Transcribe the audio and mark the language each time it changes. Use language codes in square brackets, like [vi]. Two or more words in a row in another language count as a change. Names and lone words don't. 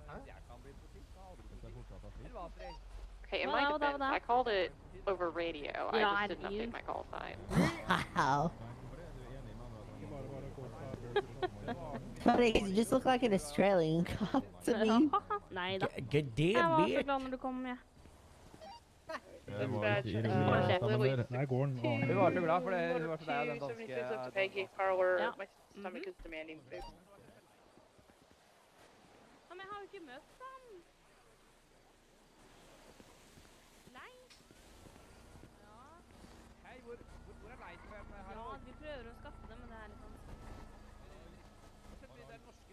[en] Okay, in my defense, I called it over radio. I just didn't update my call sign. Wow. Funny, 'cause you just look like an Australian cop to me. [no] Nei da. [en] Good [no] Jeg [en] damn, [no] var så [en] bitch. [no] glad når du kom, ja. [en] Dispatch, Lily [no] Hun var så glad for det. Hun var så deg, den 76 danske... [en] up to Peggy Parlor. [no] Ja. [en] My stomach is demanding food. [no] Men jeg har jo ikke møtt ham. Nei. Hei, hvor er leitfem her? Ja, vi prøver å skaffe det, men det er litt vanskelig. Det er norske